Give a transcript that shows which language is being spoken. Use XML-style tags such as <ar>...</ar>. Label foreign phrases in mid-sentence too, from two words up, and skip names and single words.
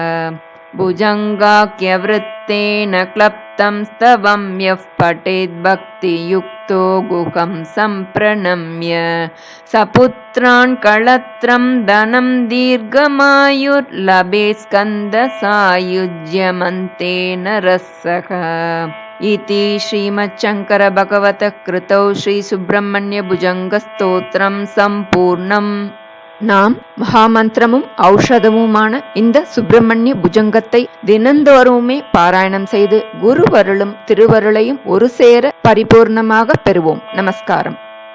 <sa>भुजङ्गाख्यवृत्तेन क्लप्तं स्तवं यः पठेद्भक्तियुक्तो गुहं सम्प्रणम्य सपुत्रान् कळत्रं धनं दीर्घमायुर्लभेत् स्कन्दसायुज्यमन्तेन रसः इति श्रीमच्छङ्करभगवतः कृतौ श्रीसुब्रह्मण्यभुजङ्गस्तोत्रं सम्पूर्णम्.</sa> <ta>நாம் மகாமந்திரமும் ஔஷதமுமான இந்த சுப்பிரமணிய புஜங்கத்தை தினந்தோறுமே பாராயணம் செய்து குருவருளும் திருவருளையும் ஒரு சேர பரிபூர்ணமாக பெறுவோம். நமஸ்காரம்.</ta>